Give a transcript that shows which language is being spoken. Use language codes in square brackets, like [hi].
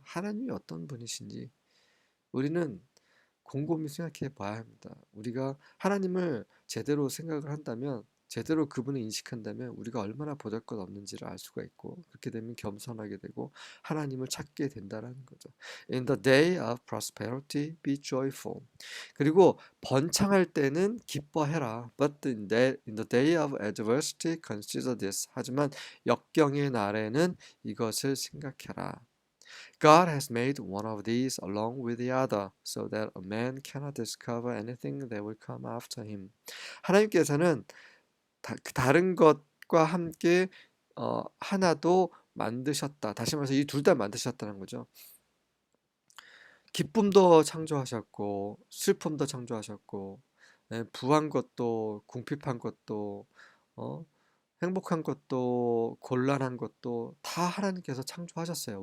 [ko] 하나님이 어떤 분이신지 우리는 곰곰이 생각해 봐야 합니다. 우리가 하나님을 제대로 생각을 한다면, 제대로 그분을 인식한다면 우리가 얼마나 보잘것없는지를 알 수가 있고 그렇게 되면 겸손하게 되고 하나님을 찾게 된다는 거죠. [en] In the day of prosperity, be joyful. [ko] 그리고 번창할 때는 기뻐해라. [en] But in the day of adversity, consider this. [ko] 하지만 역경의 날에는 이것을 생각해라. [en] God has made one of these along with the other, so that a man cannot discover anything that will come after him. [ko] 하나님께서는 다른 것과 함께 하나도 만드셨다. 다시 말해서 이 둘 다 만드셨다는 거죠. 기쁨도 창조하셨고 슬픔도 창조하셨고 부한 것도 궁핍한 것도 어, 행복한 것도 곤란한 것도 다 하나님께서 창조하셨어요.